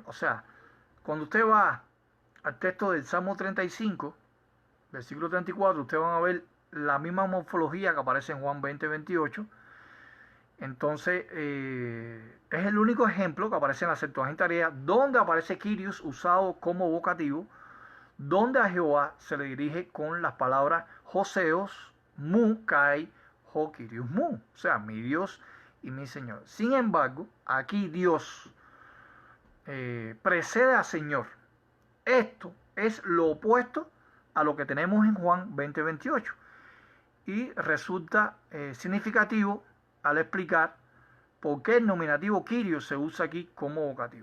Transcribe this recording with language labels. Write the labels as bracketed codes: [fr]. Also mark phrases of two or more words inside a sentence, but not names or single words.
[es] O sea, cuando usted va al texto del Salmo 35, versículo 34, ustedes van a ver la misma morfología que aparece en Juan 20:28. Entonces, es el único ejemplo que aparece en la Septuaginta griega donde aparece Kyrios usado como vocativo, donde a Jehová se le dirige con las palabras [el] Θεός, μου, καί, ὁ, Κύριος, μου. [es] O sea, mi Dios y mi Señor. Sin embargo, aquí Dios precede a Señor. Esto es lo opuesto a lo que tenemos en Juan 20:28. Y resulta significativo al explicar por qué el nominativo Kyrios se usa aquí como vocativo.